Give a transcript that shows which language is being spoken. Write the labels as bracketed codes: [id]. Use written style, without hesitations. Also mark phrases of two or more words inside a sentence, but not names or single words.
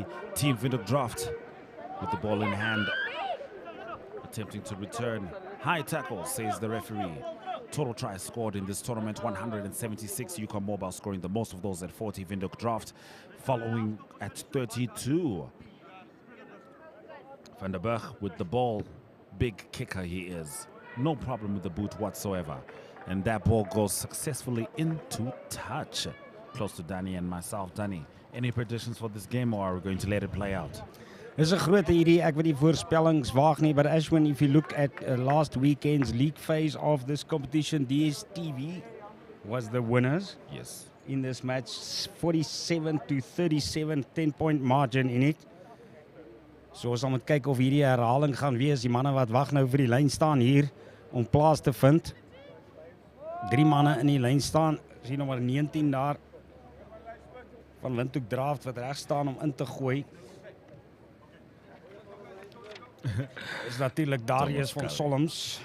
[en] Team Windhoek Draught with the ball in hand, attempting to return. High tackle, says the referee. Total tries scored in this tournament, 176. UConn Mobile scoring the most of those at 40. Windhoek Draught following at 32. Van der Berg with the ball. Big kicker he is. No problem with the boot whatsoever. And that ball goes successfully into touch. Close to Danny and myself. Danny, any predictions for this game, or are we going to let it play out? [af] Dis 'n groot idee. Ek wil die voorspellings waag nie, [en] but Ashwin, if you look at last weekend's league phase of this competition, DSTV was the winners. Yes. In this match, 47-37, 10-point margin in it. [af] So ons moet kyk of hierdie herhaling gaan wees. Die manne wat wag nou vir die lyn staan hier om plaas te vind. 3 manne in die lyn staan. Sien nommer 19 daar van Windhoek Draught wat reg staan om in te gooi. Is natuurlik Darius van Solms.